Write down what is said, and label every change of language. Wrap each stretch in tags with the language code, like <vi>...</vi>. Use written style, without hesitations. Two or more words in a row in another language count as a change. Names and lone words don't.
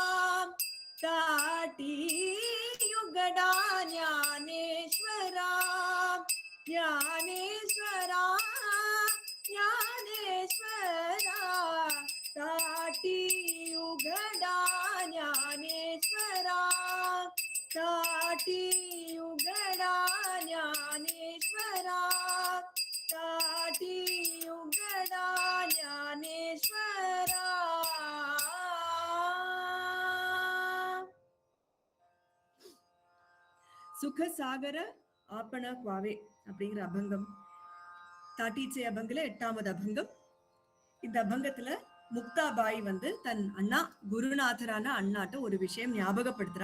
<mr>ताटी युगडा ज्ञानेश्वरा, ज्ञानेश्वरा ज्ञानेश्वरा, ताटी युगडा ज्ञानेश्वरा, ताटी युगडा ज्ञानेश्वरा, ताटी युगडा ज्ञानेश्वरा. सुख सागर आपण कवावे</mr> <ta>அப்படிங்கிற அபங்கம் தாட்டீச்சை அபங்கல 8வது அபங்கம். இந்த அபங்கத்துல முக்தாபாய் தன் அண்ணா குருநாதரான அண்ணாட்ட ஒரு விஷயம் ஞாபகப்படுத்துறா.</ta>